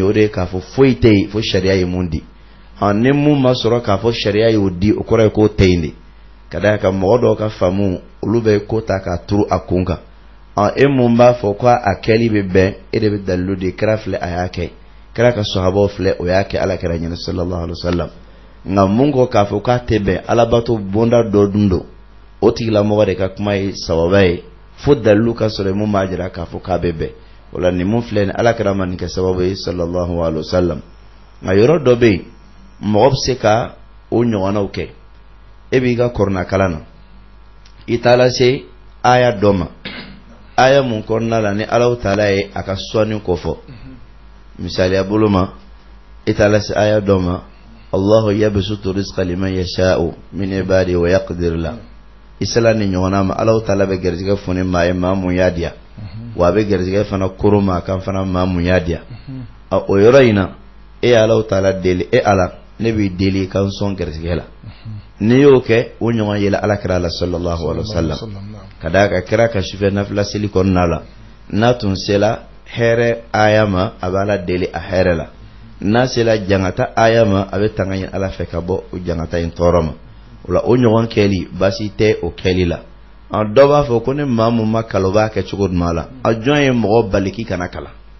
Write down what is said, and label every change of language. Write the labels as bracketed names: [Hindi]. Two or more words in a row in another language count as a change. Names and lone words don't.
[Bambara] o de ye k'a fɔ foyi tɛ yen fo sariya ye mun di ni mun ma sɔrɔ k'a fɔ sariya y'o di o kɔrɔ ye k'o tɛ yen de ka d'a kan mɔgɔ dɔw ka faamu olu bɛ ko ta k'a turu a kun kan e mun b'a fɔ ko a kɛli bɛ bɛn e de bɛ dalilu de kira filɛ a y'a kɛ kira ka sahabaw filɛ o y'a kɛ alakira ɲɛna [Arabic] صلى الله عليه وسلم [Bambara] nka mun ko k'a fɔ k'a tɛ bɛn alabato bonda dɔ dun don o tigilamɔgɔ de ka kuma ye sababa ye fo dalilu ka sɔrɔ mun b'a jira k'a fɔ k'a bɛ bɛn o la nin mun filɛ nin alakira ma nin kɛ sababu ye [Arabic] صلى الله عليه وسلم [Bambara] nka yɔrɔ dɔ bɛ yen mɔgɔ bɛ se ka o ɲɔgɔnnaw kɛ e b'i ka kɔrɔna kalan na i taara se aya dɔ ma aya mun kɔnɔna la ni Alahu taala ye a ka sɔnni ko fɔ misaliya bolo ma i taara se aya dɔ ma [Arabic] الله يبسط الرزق لمن يشاء من عباده ويقدر [Bambara] la isala ni ɲɔgɔnna ma Alahu taala bɛ garijɛgɛ foni maa ye maa mun y'a diya wa a bɛ garijɛgɛ fana koro maa kan fana maa mun y'a diya o yɔrɔ in na e ye Alahu taala deli e Ala ne b'i deli ka n sɔn garijɛgɛ la n'i y'o kɛ o ɲɔgɔn yela alakira la [Arabic] صلى الله عليه وسلم [Bambara] ka d'a kan kira ka sufɛ nafila seli kɔnɔna la n'a tun sela hɛrɛ aya ma a bɛ Ala deli a hɛrɛ la n'a sela jangata aya ma a bɛ tanga ɲini Ala fɛ ka bɔ o jangata in tɔɔrɔ ma o la o ɲɔgɔn kɛli baasi tɛ o kɛli la dɔ b'a fɔ ko ne maa mun ma kalan o b'a kɛ cogo jumɛn la a jɔn ye mɔgɔ bali k'i kana kalan